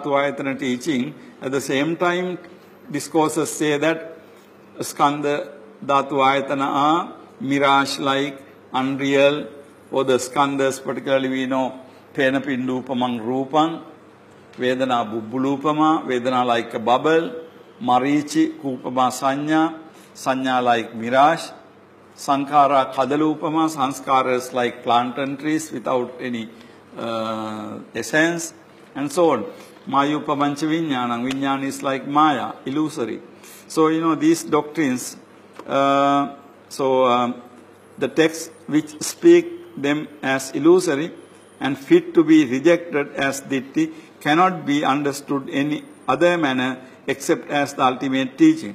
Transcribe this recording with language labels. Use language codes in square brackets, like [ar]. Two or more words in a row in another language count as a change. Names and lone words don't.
[en] Ayatana teaching, at the same time discourses say that [sa] Skandha Dhatu Ayatana [en] are mirage-like, unreal, or the Skandhas, particularly we know [pi] Pena Pindupamang Rupang, Vedana Bubbulupama, [en] Vedana like a bubble, [pi] Marichi Kupama Sanya, [en] Sanya like mirage, [pi] Sankara Kadalupama, [en] Sanskaras like plantain trees without any essence, and so on. [pi] Mayupamancha Vinyanam, [en] Vinyan is like Maya, illusory. So, these doctrines, the texts which speak them as illusory and fit to be rejected as ditti cannot be understood any other manner except as the ultimate teaching.